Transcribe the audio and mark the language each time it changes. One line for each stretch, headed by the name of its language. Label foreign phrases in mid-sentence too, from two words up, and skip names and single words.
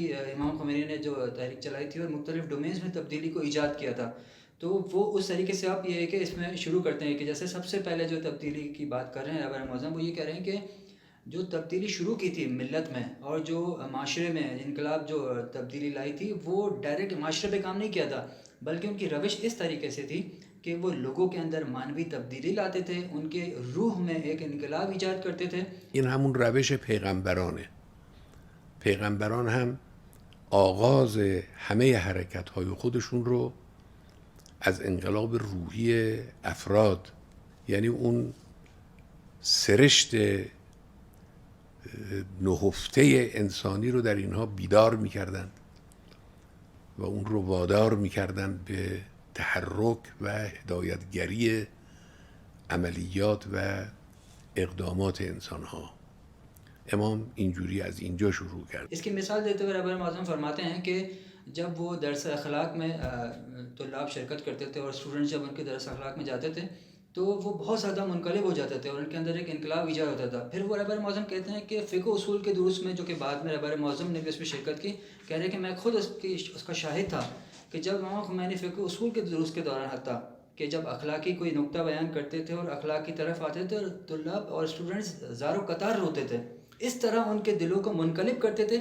Urdu: امام خمینی نے جو تحریک چلائی تھی اور مختلف ڈومینز میں تبدیلی کو ایجاد کیا تھا، تو وہ اس طریقے سے آپ یہ ہے کہ اس میں شروع کرتے ہیں کہ جیسے سب سے پہلے جو تبدیلی کی بات کر رہے ہیں رہبر معظم، وہ یہ کہہ رہے ہیں کہ جو تبدیلی شروع کی تھی ملت میں اور جو معاشرے میں انقلاب جو تبدیلی لائی تھی، وہ ڈائریکٹ معاشرے پہ کام نہیں کیا تھا، بلکہ ان کی روش اس طریقے سے تھی کہ وہ لوگوں کے اندر معنوی تبدیلی لاتے تھے، ان کے روح میں ایک انقلاب ایجاد کرتے تھے.
Persian: این همون روش پیغمبرانه. پیغمبران هم آغاز همه حرکت‌های خودشون رو از انقلاب روحی افراد، یعنی اون سرشت نهفته انسانی رو در اینها بیدار می‌کردند و اون رو وادار می‌کردند به تحرک و هدایتگری عملیات و اقدامات انسانها. امام اینجوری از اینجا شروع کرد.
Urdu: اس کی مثال دیتے ہوئے رہبر معظم فرماتے ہیں کہ جب وہ درس اخلاق میں طلاب شرکت کرتے تھے اور اسٹوڈنٹس جب ان کے درس اخلاق میں جاتے تھے تو وہ بہت زیادہ منقلب ہو جاتے تھے اور ان کے اندر ایک انقلاب ایجاد ہوتا تھا. پھر وہ رہبر معظم کہتے ہیں کہ فقہ اصول کے دروس میں، جو کہ بعد میں رہبر معظم نے بھی اس میں شرکت کی، کہہ رہے کہ میں خود اس کا شاہد تھا کہ جب امام خمینی فقہ اصول کے دروس کے دوران حتیٰ کہ جب اخلاقی کوئی نقطہ بیان کرتے تھے اور اخلاق کی طرف آتے تھے اور طلاب اور اسٹوڈنٹس زار و قطار روتے تھے، اس طرح ان کے دلوں کو منقلب کرتے تھے.